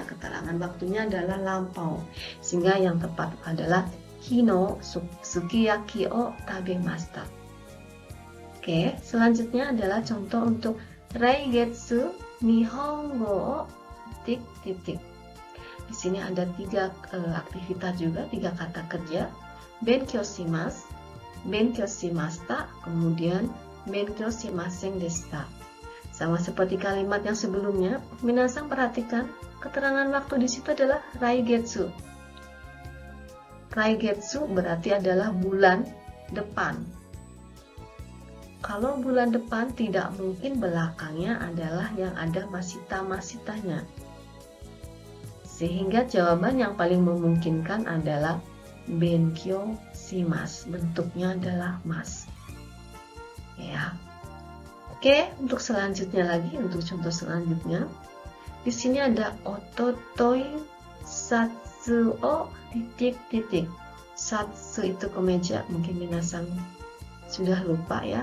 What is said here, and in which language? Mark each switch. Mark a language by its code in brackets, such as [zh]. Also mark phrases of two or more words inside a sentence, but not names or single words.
[id] Keterangan waktunya adalah lampau. Sehingga yang tepat adalah [ja] 昨日 すき焼き を 食べました. [id] Oke, selanjutnya adalah contoh untuk [ja] 来月 日本語 を [id] titik. Di sini ada 3 aktivitas juga, 3 kata kerja. [ja] 勉強 します、勉強 しました, kemudian 勉強 しません でした. [id] Sama seperti kalimat yang sebelumnya, minasang perhatikan keterangan waktu di situ adalah raigetsu. Raigetsu berarti adalah bulan depan. Kalau bulan depan tidak mungkin belakangnya adalah yang ada masita-masitanya. Sehingga jawaban yang paling memungkinkan adalah [ja] 勉強 します. [id] Bentuknya adalah mas. Ya. Oke, untuk selanjutnya lagi, untuk contoh selanjutnya. Di sini ada [ja] おととい シャツ シャツを [id] titik-titik. Satsu itu kemeja, mungkin minasang sudah lupa ya.